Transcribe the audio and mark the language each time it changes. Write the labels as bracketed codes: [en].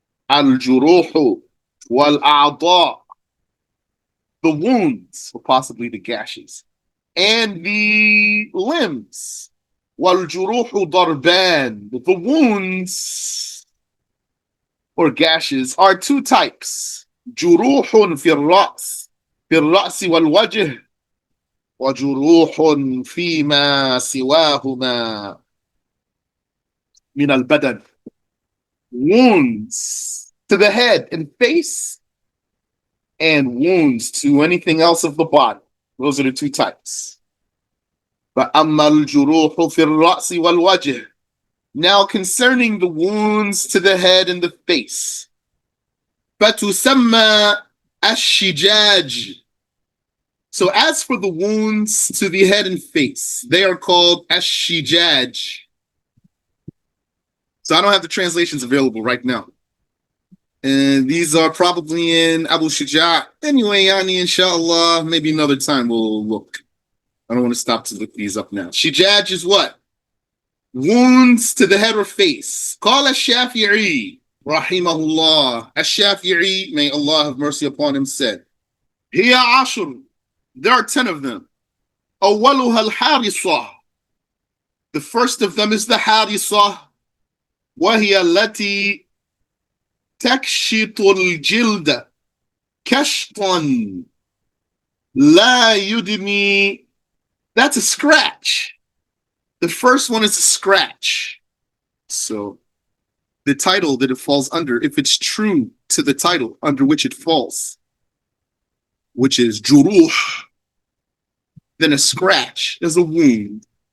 [ar] الجروح والأعضاء, [en] the wounds, or possibly the gashes, and the limbs. [ar] والجروح ضربان, [en] the wounds or gashes are two types. [ar] جروح في الرأس والوجه, وجروح فيما سواهما من البدن. [en] Wounds to the head and face, and wounds to anything else of the body. Those are the two types. [ar] فأما الجروح في الرأس والوجه. [en] Now concerning the wounds to the head and the face. [ar] فتسمى الشجاج. [en] So as for the wounds to the head and face, they are called ash-shijaj. So I don't have the translations available right now. And these are probably in Abu Shuja. Anyway, Yani, inshallah, maybe another time we'll look. I don't want to stop to look these up now. Shijaj is what? Wounds to the head or face. [ar] Qala Shafi'i, rahimahullah. [en] Ash-Shafi'i, may Allah have mercy upon him, said, [ar] Hiya ashur. [en] There are 10 of them. [ar] Awwaluha al-harisah. [en] The first of them is the harisah. [ar] وهي التي تكشط الجلد كشطا لا يدمي. [en] That's a scratch. The first one is a scratch. So the title that it falls under, if it's true to the title under which it falls, which is juruh, then a scratch is a wound.